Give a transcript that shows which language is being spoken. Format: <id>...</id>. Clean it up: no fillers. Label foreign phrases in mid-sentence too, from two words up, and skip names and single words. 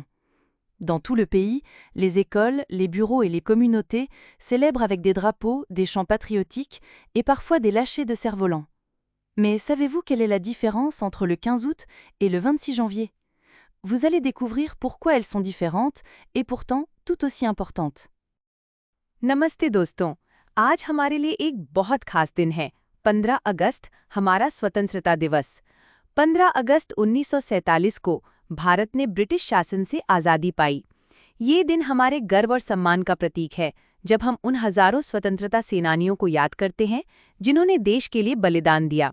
<fr>Dans tout le pays, les écoles, les bureaux et les communautés célèbrent avec des drapeaux, des chants patriotiques et parfois des lâchers de cerfs-volants. Mais savez-vous quelle est la différence entre le 15 août et le 26 janvier? Vous allez découvrir pourquoi elles sont différentes et pourtant tout aussi importantes.</fr> <hi>नमस्ते दोस्तों, आज हमारे लिए एक बहुत खास दिन है। 15 अगस्त हमारा स्वतंत्रता दिवस। 15 अगस्त 1947 को भारत ने ब्रिटिश शासन से आज़ादी पाई। ये दिन हमारे गर्व और सम्मान का प्रतीक है, जब हम उन हजारों स्वतंत्रता सेनानियों को याद करते हैं जिन्होंने देश के लिए बलिदान दिया।</hi>